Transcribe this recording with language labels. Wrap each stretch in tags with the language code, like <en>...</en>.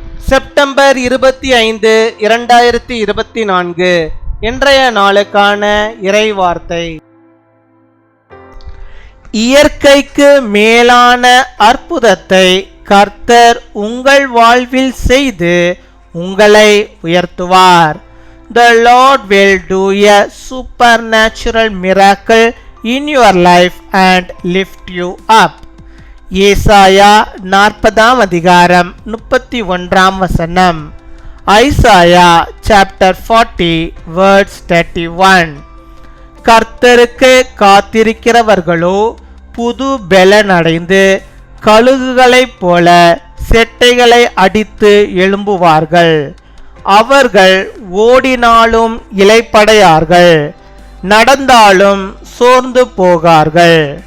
<ta>September 25, 2024 இன்றைய நாளுக்கான இறைவார்த்தை. இயற்கைக்கு மேலான அற்புதத்தை கர்த்தர் உங்கள் வாழ்வில் செய்து உங்களை உயர்த்துவார்.</ta> <en>The Lord will do a supernatural miracle in your life and lift you up.</en> <ta>ஏசாயா 40 அதிகாரம் 31 வசனம்.</ta> <en>Isaiah chapter 40 verse 31.</en> <ta>கர்த்தருக்கு காத்திருக்கிறவர்களோ புது பெலன் அடைந்து கழுகுகளைப் போல செட்டைகளை அடித்து எழும்புவார்கள். அவர்கள் ஓடினாலும் இளைப்படையார்கள், நடந்தாலும் சோர்ந்து போகார்கள்.</ta>